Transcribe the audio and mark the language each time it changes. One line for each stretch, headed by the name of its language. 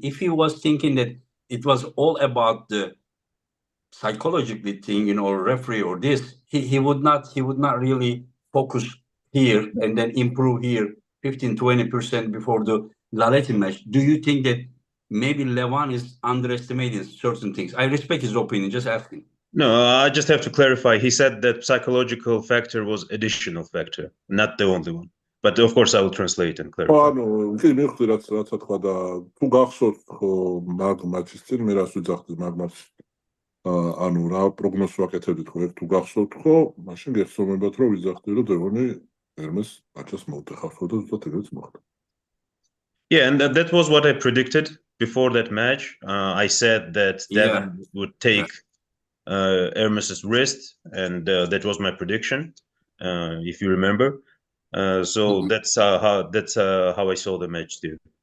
English: If he was thinking that it was all about the psychologically thing, you know, or referee or this, he would not really focus here and then improve here 15-20% before the Larratt match. Do you think that maybe Levan is underestimating certain things? I respect his opinion, just asking. No, I just have to clarify. He said that psychological factor was additional factor, not the only one. But of course, I will translate and clarify.
Georgian: ანუ კი მიხდი რაც თქვა და თუ გახსოვთ ხო მაგ მატჩის წინ მე რას ვიძახდი მაგ მატჩს ანუ რა პროგნოზს ვაკეთებდით ხო თუ გახსოვთ ხო მაშინ გეხსოვებათ რომ ვიძახდი რომ დევონი Hermes მატჩს მოუტეხავ და ზუსტად ეგრეც მოხდა.
English: Yeah, and that was what I predicted before that match. I said that Devon would take Hermes's wrist, and that was my prediction, if you remember. So that's how I saw the match too.